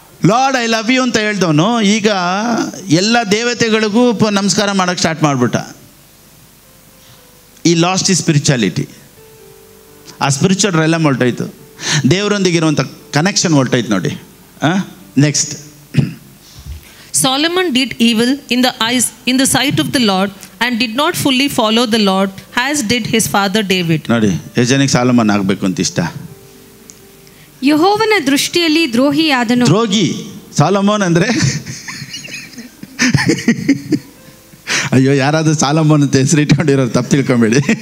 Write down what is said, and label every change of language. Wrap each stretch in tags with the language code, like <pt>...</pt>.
<en>lord I love you</en> <kn>ಅಂತ ಹೇಳ್ದವನು ಈಗ ಎಲ್ಲ ದೇವತೆಗಳಿಗೂ ನಮಸ್ಕಾರ ಮಾಡೋಕ್ಕೆ ಸ್ಟಾರ್ಟ್ ಮಾಡಿಬಿಟ್ಟ. ಈ ಲಾಸ್ಟ್ ಈ ಸ್ಪಿರಿಚುಯಾಲಿಟಿ. ಆ ಸ್ಪಿರಿಚುವಲ್ ರೆಲಮ್ ಹೊರಟೋಯ್ತು. ದೇವರೊಂದಿಗಿರುವಂಥ ಕನೆಕ್ಷನ್ ಹೊರಟೋಯ್ತು ನೋಡಿ. Next.</kn> <en>Solomon did evil in the sight of the Lord and did not fully follow the Lord as did his father David.</en> <kn>ನೋಡಿ, ಎಷ್ಟು ಜನಕ್ಕೆ ಸಾಲಮೋನ್ ಆಗಬೇಕು ಅಂತ ಇಷ್ಟ? ಯೆಹೋವನ ದೃಷ್ಟಿಯಲ್ಲಿ ದ್ರೋಹಿಯಾದನು. ದ್ರೋಹಿ ಸಾಲಮೋನ್ ಅಂದರೆ ಅಯ್ಯೋ, ಯಾರಾದರೂ ಸಾಲಮೋನ್ ಅಂತ ಹೆಸರು ಇಟ್ಕೊಂಡಿರೋರು ತಪ್ಪು ತಿಳ್ಕೊಂಬೇಡಿ.</kn>